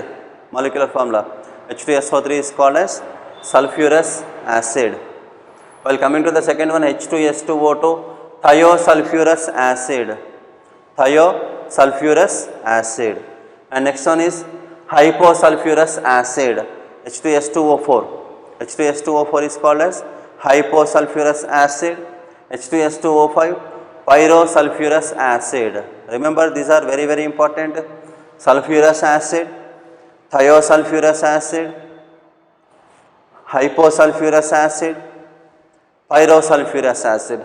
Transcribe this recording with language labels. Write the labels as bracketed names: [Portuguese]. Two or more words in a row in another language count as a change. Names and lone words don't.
[English] Molecular formula H2SO3 is called as sulfurous acid. While coming to the second one, H2S2O2, thiosulfurous acid. Thiosulfurous acid. And next one is hyposulfurous acid, H2S2O4. H2S2O4 is called as hyposulfurous acid. H2S2O5, pyrosulfurous acid. Remember, these are very important: sulfurous acid, thiosulfurous acid, hyposulfurous acid, pyrosulfurous acid.